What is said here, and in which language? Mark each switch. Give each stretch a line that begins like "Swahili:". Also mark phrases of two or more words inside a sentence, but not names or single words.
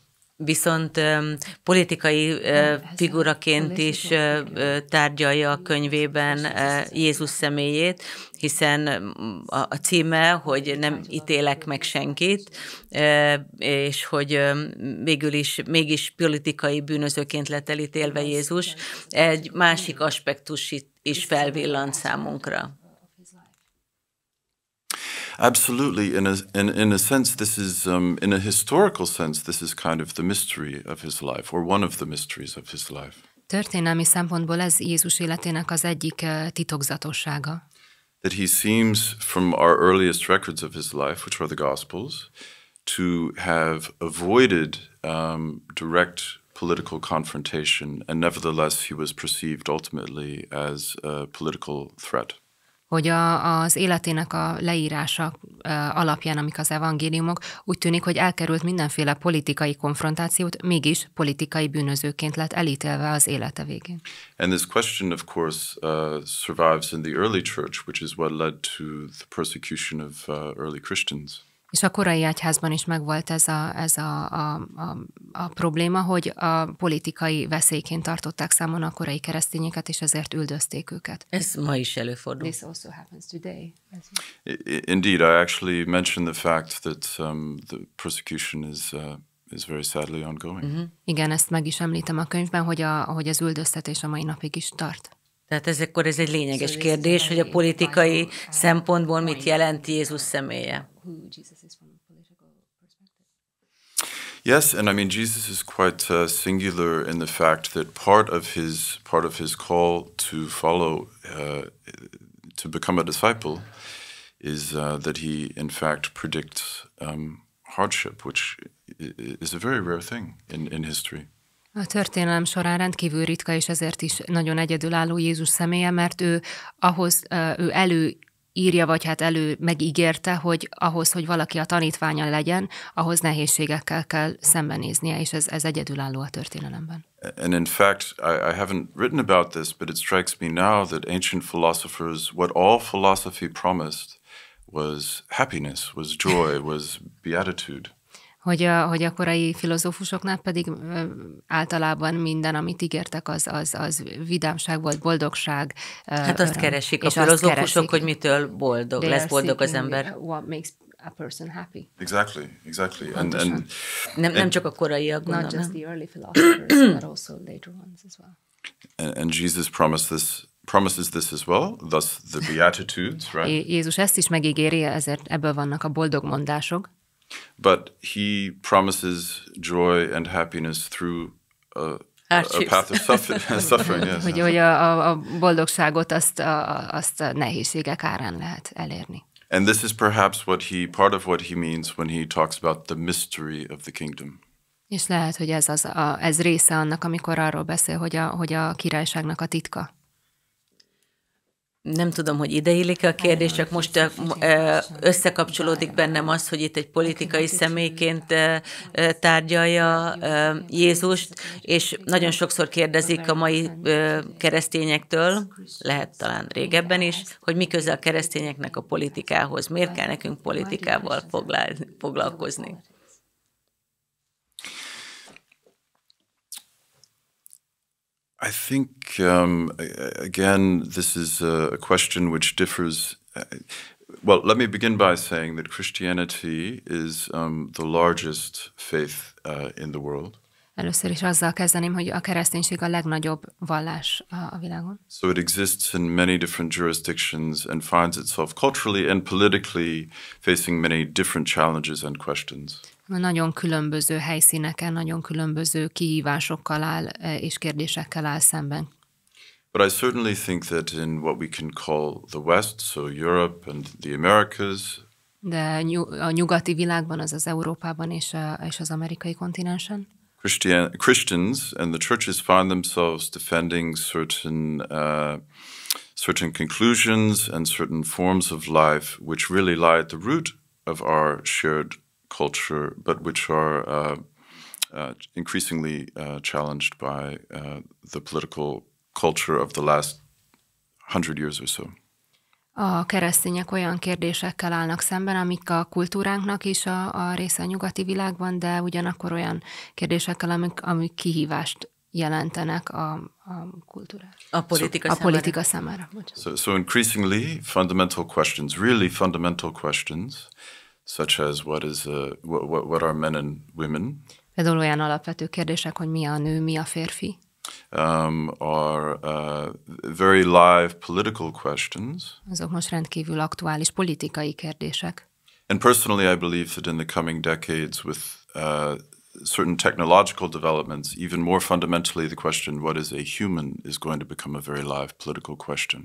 Hungarian: Viszont politikai figuraként is tárgyalja a könyvében Jézus személyét, hiszen a címe, hogy nem ítélek meg senkit, és hogy végül is mégis politikai bűnözőként lett elítélve Jézus, egy másik aspektus is felvillant számunkra.
English: Absolutely. In a sense, this is, in a historical sense, this is kind of the mystery of his life, or one of the mysteries of his life.
Hungarian: Történelmi szempontból ez Jézus életének az egyik titokzatossága.
English: That he seems, from our earliest records of his life, which are the Gospels, to have avoided direct political confrontation, and nevertheless he was perceived ultimately as a political threat.
Hungarian: Hogy az életének a leírása alapján, amik az evangéliumok, úgy tűnik, hogy elkerült mindenféle politikai konfrontációt, mégis politikai bűnözőként lett elítélve az élete végén.
English: And this question, of course, survives in the early church, which is what led to the persecution of early Christians.
Hungarian: És a korai egyházban is megvolt ez a probléma, hogy a politikai veszélyként tartották számon a korai keresztényeket, és ezért üldözték őket. Ez ma is előfordul.
English: This also happens today. Indeed, I actually mentioned the fact that the persecution is very sadly ongoing.
Hungarian: Igen, ezt meg is említem a könyvben, hogy az üldöztetés a mai napig is tart. Tehát ez egy lényeges kérdés, hogy a politikai szempontból mit jelent Jézus személye.
English: Yes, and I mean Jesus is quite singular in the fact that part of his call to follow, to become a disciple, is that he in fact predicts hardship, which is a very rare thing in history.
Hungarian: A történelem során rendkívül ritka, és ezért is nagyon egyedülálló Jézus személye, mert ő előírja, vagy hát megígérte, hogy ahhoz, hogy valaki a tanítványa legyen, ahhoz nehézségekkel kell szembenéznie, és ez egyedülálló a történelemben.
English: And in fact, I haven't written about this, but it strikes me now that ancient philosophers, what all philosophy promised was happiness, was joy, was beatitude.
Hungarian: Hogy a korai filozófusoknál pedig általában minden, amit ígértek, az vidámság volt, boldogság. Hát azt keresik a filozófusok, hogy mitől lesz boldog az ember.
English: What makes a person happy. Exactly.
Hungarian: Nem csak a koraiak, gondolom.
English: Not just the early philosophers, but also later ones as well. And Jesus promises this as well, thus the Beatitudes, right?
Hungarian: Jézus ezt is megígéri, ezért ebből vannak a boldog mondások.
English: But he promises joy and happiness through a path of suffering. Yes.
Hungarian: Hogy a boldogságot azt nehézségek árán lehet elérni.
English: And this is perhaps part of what he means when he talks about the mystery of the kingdom.
Hungarian: És lehet, hogy ez része annak, amikor arról beszél, hogy a királyságnak a titka. Nem tudom, hogy ideillik a kérdés, csak most összekapcsolódik bennem az, hogy itt egy politikai személyként tárgyalja Jézust, és nagyon sokszor kérdezik a mai keresztényektől, lehet talán régebben is, hogy mi köze a keresztényeknek a politikához, miért kell nekünk politikával foglalkozni.
English: I think, again, this is a question which differs. Well, let me begin by saying that Christianity is the largest faith in the world.
Hungarian: Először is azzal kezdeném, hogy a kereszténység a legnagyobb vallás a világon.
English: So it exists in many different jurisdictions and finds itself culturally and politically facing many different challenges and questions.
Hungarian: Nagyon különböző helyszíneken, nagyon különböző kihívásokkal áll és kérdésekkel áll szemben.
English: But I certainly think that in what we can call the West, so Europe and the Americas,
Hungarian: de a nyugati világban, azaz Európában és az amerikai kontinensen,
English: Christians and the churches find themselves defending certain conclusions and certain forms of life which really lie at the root of our shared culture, but which are increasingly challenged by the political culture of the last 100 years or so.
Hungarian: A keresztények olyan kérdésekkel állnak szemben, amik a kultúránknak is a része a nyugati világban, de ugyanakkor olyan kérdésekkel, amik kihívást jelentenek a kultúrára. A politika számára.
English: So increasingly fundamental questions, really fundamental questions, such as what are men and women.
Hungarian: Például olyan alapvető kérdések, hogy mi a nő, mi a férfi.
English: Are very live political questions.
Hungarian: Azok most rendkívül aktuális politikai kérdések.
English: And personally, I believe that in the coming decades, with certain technological developments, even more fundamentally, the question "what is a human" is going to become a very live political question.